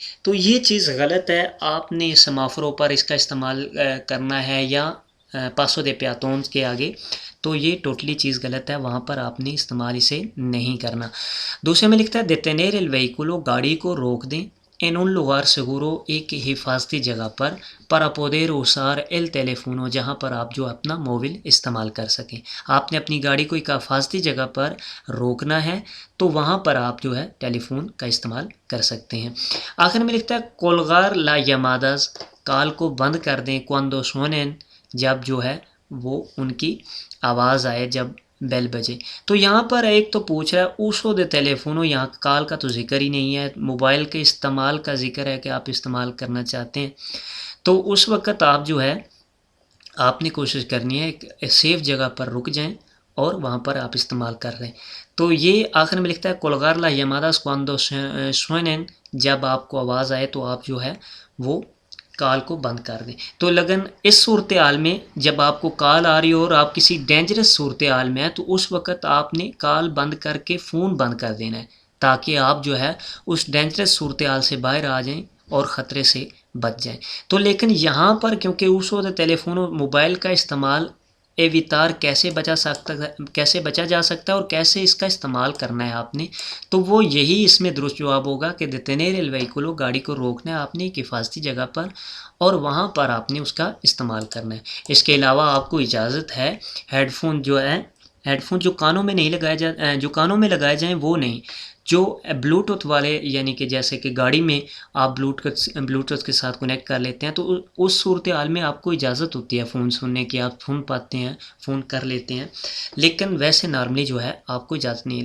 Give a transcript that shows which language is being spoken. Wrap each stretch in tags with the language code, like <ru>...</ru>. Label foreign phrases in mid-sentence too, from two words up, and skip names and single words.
<ur>تو یہ چیز غلط ہے، آپ نے سیمافورو پر اس کا استعمال کرنا ہے یا</ur> <es>paso de peatón</es> <ur>کے آگے، تو یہ ٹوٹلی چیز غلط ہے، وہاں پر آپ نے استعمال اسے نہیں کرنا. دوسرے میں لکھتا ہے</ur> <es>detener el vehículo،</es> <ur>گاڑی کو روک دیں،</ur> <es>en un lugar seguro،</es> <ur>ایک حفاظتی جگہ پر،</ur> <es>para poder usar el teléfono،</es> <ur>جہاں پر آپ جو اپنا موبائل استعمال کر سکیں. آپ نے اپنی گاڑی کو ایک حفاظتی جگہ پر روکنا ہے، تو وہاں پر آپ جو ہے ٹیلی فون کا استعمال کر سکتے ہیں. آخر میں لکھتا ہے</ur> <es>colgar las llamadas،</es> <ur>کال کو بند کر دیں</ur> <es>cuando suenen،</es> <ur>جب جو ہے وہ ان کی آواز آئے، جب بیل بجے. تو یہاں پر ایک تو پوچھ رہا ہے</ur> <es>uso de teléfono,</es> <ur>یہاں کال کا تو ذکر ہی نہیں ہے، موبائل کے استعمال کا ذکر ہے کہ آپ استعمال کرنا چاہتے ہیں. تو اس وقت آپ جو ہے آپ نے کوشش کرنی ہے ایک سیف جگہ پر رک جائیں اور وہاں پر آپ استعمال کر رہے ہیں. تو یہ آخر میں لکھتا ہے</ur> <es>colgar las llamadas cuando suenen،</es> <ur>جب آپ کو آواز آئے تو آپ جو ہے وہ کال کو بند کر دیں. تو لیکن اس صورتحال میں جب آپ کو کال آ رہی ہو اور آپ کسی ڈینجرس صورتحال میں ہیں، تو اس وقت آپ نے کال بند کر کے فون بند کر دینا ہے، تاکہ آپ جو ہے اس ڈینجرس صورتحال سے باہر آ جائیں اور خطرے سے بچ جائیں. تو لیکن یہاں پر کیونکہ اس وقت ٹیلی فون موبائل کا استعمال ایویتار کیسے بچا جا سکتا ہے اور کیسے اس کا استعمال کرنا ہے آپ نے، تو وہ یہی اس میں درست جواب ہوگا کہ</ur> <es>detener el vehículo،</es> <ur>گاڑی کو روکنا ہے آپ نے ایک حفاظتی جگہ پر اور وہاں پر آپ نے اس کا استعمال کرنا ہے. اس کے علاوہ آپ کو اجازت ہے ہیڈ فون جو ہے ہیڈ فون جو کانوں میں نہیں جو کانوں میں لگائے جائیں وہ نہیں، جو بلوٹوتھ والے، یعنی کہ جیسے کہ گاڑی میں آپ بلوٹوتھ کے ساتھ کنیکٹ کر لیتے ہیں، تو اس صورتحال میں آپ کو اجازت ہوتی ہے فون سننے کی، آپ سن پاتے ہیں، فون کر لیتے ہیں، لیکن ویسے نارملی جو ہے آپ کو اجازت نہیں ہے۔</ur>